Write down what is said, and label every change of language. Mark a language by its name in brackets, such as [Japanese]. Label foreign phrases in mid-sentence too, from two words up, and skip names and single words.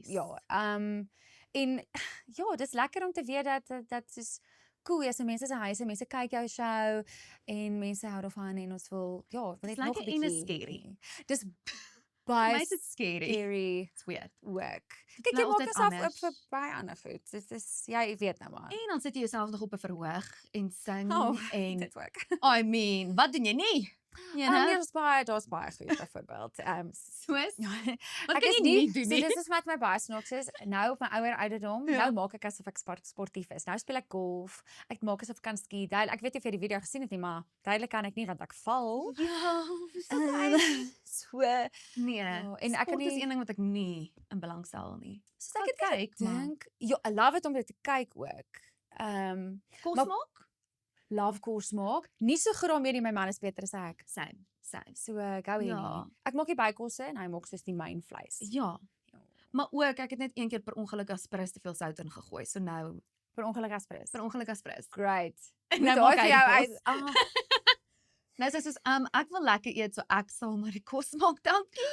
[Afrikaans] ja, en ja, dis lekker om te weet dat soos cool is, mense se huise, mense kyk jou show en mense hou daarvan en ons wil ja, wil net Dis nog 'n lekker en is bietjie. scary. Dis Vir baie my is dit scary. scary [English] It's weird. [Afrikaans] ook. Kyk, nou jy maak altyd jouself oop anders. vir baie ander goed. Dit is jy weet nou maar. En dan sit jy jouself nog op 'n verhoog en sing en dit ook. [English] I mean, [Afrikaans] wat doen jy nie? You Nee, know? daar's baie goed byvoorbeeld. Soos Ja, wat ek kan is jy nie nie doen so nie? dis is wat my baie snaaks is. Nou op my ouer ouderdom, Ja. nou maak ek asof ek sportief is. Nou speel ek golf. Ek maak asof ek kan ski. Ek weet nie of jy die video gesien het nie, maar duidelik kan ek nie want ek val. Ja, So, nee. Ja, en ek kan Sport is nie- een ding wat ek nie in belang stel nie. soos Sal ek het kyk, maar dink, ja, [English] I love it [Afrikaans] om dit te kyk ook. kos maar- maak? Love kos maak. Nie so graag meer nie, my man is beter as ek. Same. So go hier Ja. nie. Ek maak die bykosse en hy maak soos die main vleis. Ja. Ja. Maar ook ek het net een keer per ongeluk aspres te veel sout ingegooi. So nou Per ongeluk aspres. per ongeluk aspres. Great. En Moet nou maak daai hy vir jou die kos. uit. Ah, Nou sê soos ek wil lekker eet, so ek sal maar die kos maak, dankie.